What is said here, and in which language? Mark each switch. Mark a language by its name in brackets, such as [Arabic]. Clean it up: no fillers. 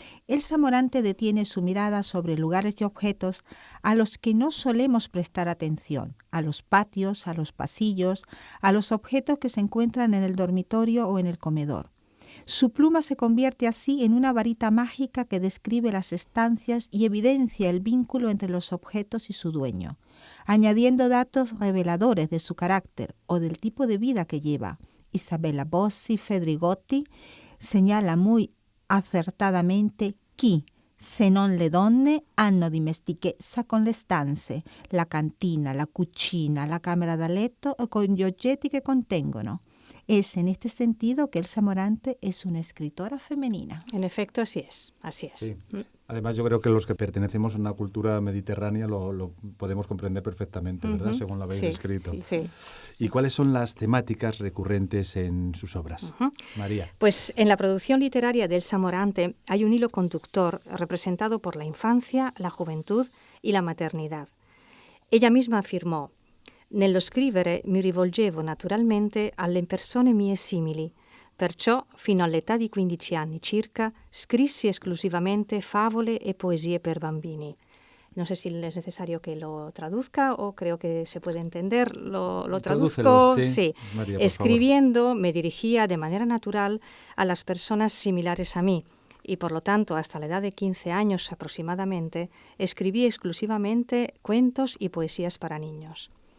[Spanish] Elsa Morante detiene su mirada sobre lugares y objetos a los que no solemos prestar atención, a los patios, a los pasillos, a los objetos que se encuentran en el dormitorio o en el comedor. Su pluma se convierte así en una varita mágica que describe las estancias y evidencia el vínculo entre los objetos y su dueño, añadiendo datos reveladores de su carácter o del tipo de vida que lleva. [Italian] Isabella Bossi Fedrigotti [Spanish] señala muy acertadamente [Italian] chi, se non le donne hanno dimestichezza con le stanze, la cantina, la cucina, la camera da letto o con gli oggetti che contengono. [Spanish] Es en este sentido que Elsa Morante es una escritora femenina. En efecto, así es. Sí. Además, yo creo que los que pertenecemos a una cultura mediterránea lo podemos comprender perfectamente, ¿verdad? Según lo habéis escrito. Sí. ¿Y cuáles son las temáticas recurrentes en sus obras? María. Pues en la producción literaria de Elsa Morante hay un hilo conductor representado por la infancia, la juventud y la maternidad. Ella misma afirmó: [Italian] «Nello scrivere mi rivolgevo naturalmente alle persone mie simili, perciò fino all'età di 15 anni circa scrissi esclusivamente favole e poesie per bambini». [Spanish] No sé si es necesario que lo traduzca o creo que se puede entender. Lo traduzco. Sí. María, escribiendo me dirigía de manera natural a las personas similares a mí y por lo tanto hasta la edad de 15 años aproximadamente escribí exclusivamente cuentos y poesías para niños.